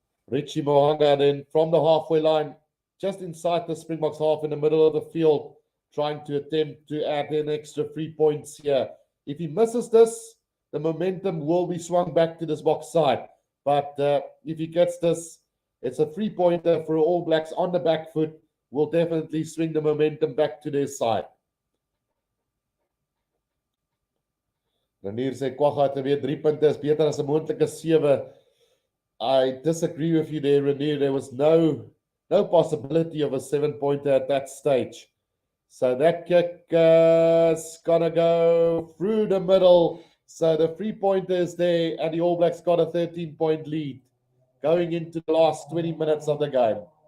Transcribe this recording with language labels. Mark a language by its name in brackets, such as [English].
[English] Richie Mohanga then from the halfway line, just inside the Springboks half in the middle of the field, trying to attempt to add in extra 3 points here. If he misses this, the momentum will be swung back to this box side. But if he gets this, it's a 3-pointer for All Blacks on the back foot. Will definitely swing the momentum back to their side. [Afrikaans] Dan hier sê Kwacha het weer 3 punte is beter as 'n moontlike 7. [English] I disagree with you there, Renier. There was no possibility of a 7-pointer at that stage. So that kick is going to go through the middle. So the 3-pointer is there, and the All Blacks got a 13-point lead going into the last 20 minutes of the game.